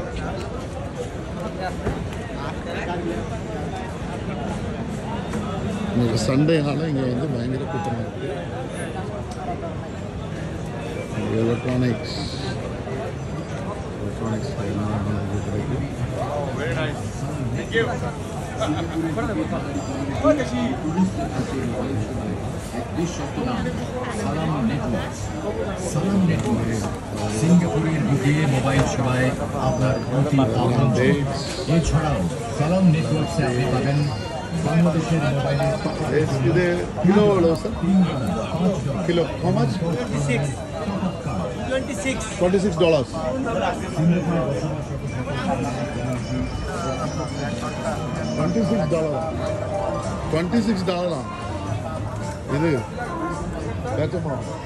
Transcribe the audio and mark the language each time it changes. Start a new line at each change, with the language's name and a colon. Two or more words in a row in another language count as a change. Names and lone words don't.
Tamil: இன்னைக்கு சண்டேனால இங்கே வந்து பயங்கர கூட்டமாக இருக்குது. எலக்ட்ரானிக்ஸ் கிடைக்கும்.
Bangla: সিঙ্গাপুরের বুকে মোবাইল সেবায় আপনার এছাড়াও সালাম নেটওয়ার্কসে আপনি পাবেন বাংলাদেশের মোবাইলের কিলো হলো স্যার? কিলো
English: how much?
Tamil: $26. $26 இது கச்சமா